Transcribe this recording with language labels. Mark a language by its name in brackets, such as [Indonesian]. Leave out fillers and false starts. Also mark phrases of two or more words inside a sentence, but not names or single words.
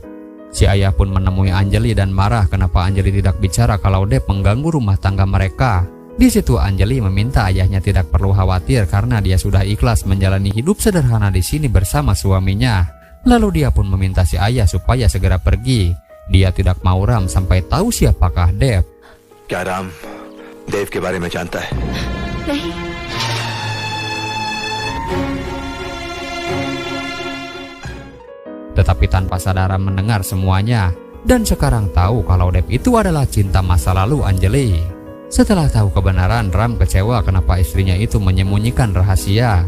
[Indonesian] Si ayah pun menemui Anjali dan marah kenapa Anjali tidak bicara kalau Deb mengganggu rumah tangga mereka. Di situ Anjali meminta ayahnya tidak perlu khawatir karena dia sudah ikhlas menjalani hidup sederhana di sini bersama suaminya. Lalu dia pun meminta si ayah supaya segera pergi. Dia tidak mau Ram sampai tahu siapakah Deb. [Hindi] क्या राम देव के बारे में जानता है? नहीं। [Indonesian] Tetapi tanpa sadar Ram mendengar semuanya dan sekarang tahu kalau Deb itu adalah cinta masa lalu Anjali. Setelah tahu kebenaran, Ram kecewa kenapa istrinya itu menyembunyikan rahasia.